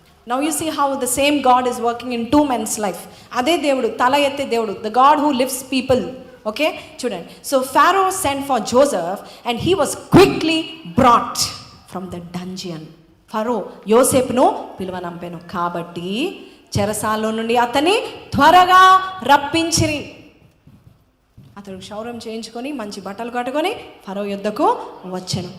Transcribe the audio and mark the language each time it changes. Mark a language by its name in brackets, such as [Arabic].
[English] Now you see how the same God is working in 2 men's life. [Telugu] అదే దేవుడు, తల ఎత్తే దేవుడు, [English] the God who lifts people. [Telugu] Okay చూడండి. [English] So Pharaoh sent for Joseph and he was quickly brought from the dungeon. [Telugu] ఫరో యోసేపును పిలువనంపెను కాబట్టి చెరసాల్లో నుండి అతన్ని త్వరగా రప్పించిరి. అతడు క్షౌరం చేయించుకొని మంచి బట్టలు కట్టుకొని ఫరో యుద్ధకు వచ్చాను.